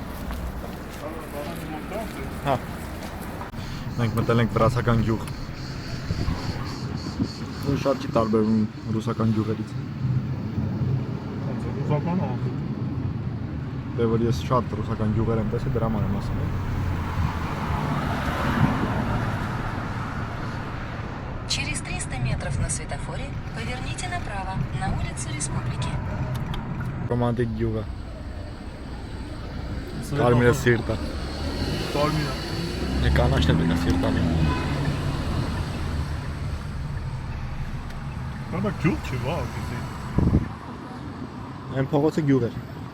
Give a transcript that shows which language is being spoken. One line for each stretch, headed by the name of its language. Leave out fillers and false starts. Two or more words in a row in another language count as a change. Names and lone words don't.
Armenian: Հա։ Մենք մտել ենք վրացական գյուղ։ Ու շատ չի տարբերվում ռուսական գյուղերից։ Ռուսական ա։ Դե որ ես շատ ռուսական գյուղեր եմ տեսել, դրա համար եմ ասում։
Russian: Через 300 метров на светофоре поверните направо на улицу Республики.
Armenian: Ռոմանտիկ գյուղը։ Կարմիրը սիրտը։ Կարմիրը։ Դե կանաչն է պետք է սիրտալի։ Դա գյուղ չի, վա, գիտի։ Այն փողոցը գյուղ էր։